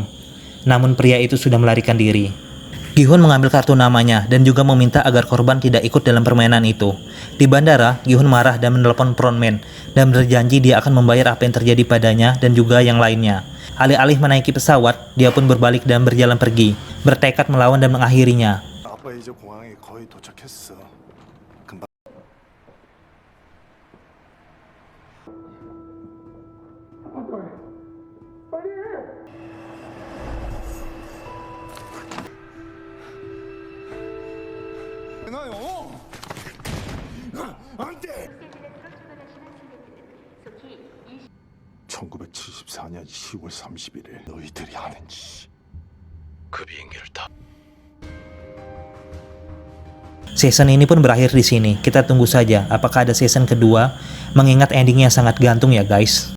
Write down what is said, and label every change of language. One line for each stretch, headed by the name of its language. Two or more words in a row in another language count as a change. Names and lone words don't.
Indonesian: Namun pria itu sudah melarikan diri. Gihun mengambil kartu namanya dan juga meminta agar korban tidak ikut dalam permainan itu. Di bandara, Gihun marah dan menelpon frontman dan berjanji dia akan membayar apa yang terjadi padanya dan juga yang lainnya. Alih-alih menaiki pesawat, dia pun berbalik dan berjalan pergi, bertekad melawan dan mengakhirinya.
Korean: 아빠 이제 공항에 거의 도착했어. 금방. 나요. 안 돼. 1974년 10월 31일 너희들이 하는 짓. 그 비행기를 타.
Indonesian: Season ini pun berakhir di sini. Kita tunggu saja apakah ada season kedua, mengingat endingnya sangat gantung ya guys.